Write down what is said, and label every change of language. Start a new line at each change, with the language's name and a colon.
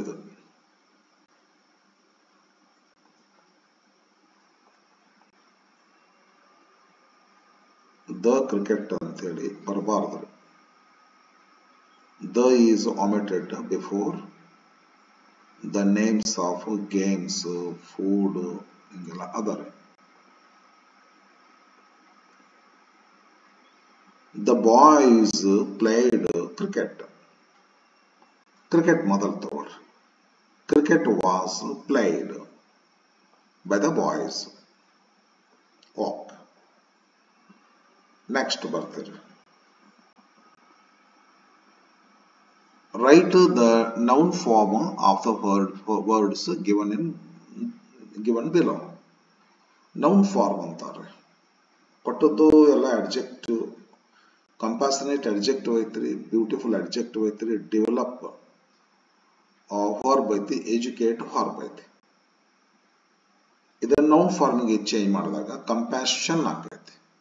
Kannada: ಇದು the cricket ಅಂತ ಹೇಳಿ ಬರಬಾರ್ದು.
English: the is omitted before the names of games, food
Kannada: ಹಿಂಗೆಲ್ಲ ಅದರಿ.
English: The boys played cricket.
Kannada: Cricket ಮೊದಲು ತಗೊಳ್ರಿ.
English: Cricket was played by the boys. Okay.
Kannada: Next ಬರ್ತೀರಿ.
English: Write the noun form of the words given below.
Kannada: Noun form ಅಂತಾರೆ. ಕೊಟ್ಟದ್ದು ಎಲ್ಲ adjective, ಕಂಪಾಸನೇಟ್ adjective ಐತ್ರಿ, beautiful adjective ಐತ್ರಿ, ಡೆವಲಪ್ ವರ್ಬ್ ಐತಿ, ಎಜುಕೇಟ್ ವರ್ಬ್ ಐತಿ. ಇದನ್ನ ನೌನ್ ಫಾರ್ಮ್ಗೆ ಚೇಂಜ್ ಮಾಡಿದಾಗ ಕಂಪ್ಯಾಷನ್ ಆಗ್ತೈತಿ.